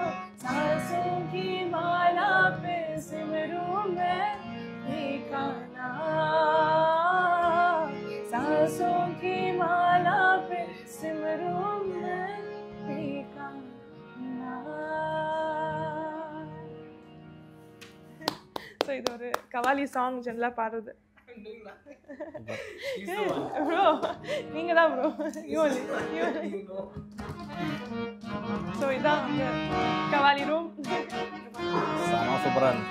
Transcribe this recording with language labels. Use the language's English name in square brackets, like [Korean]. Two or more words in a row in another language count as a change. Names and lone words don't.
[Hindi] सांसों की माला पे सिमरू मैं फीका नाम. सांसों की माला पे सिमरू मैं फीका नाम. [Tamil] ஸோ இது ஒரு கவாலி சாங் ஜென்ரலாக பாடுறது. ப்ரோ நீங்க தான் ப்ரோ. ஸோ இதான் கவாலி ரூம். சூப்பராக இருந்துச்சு.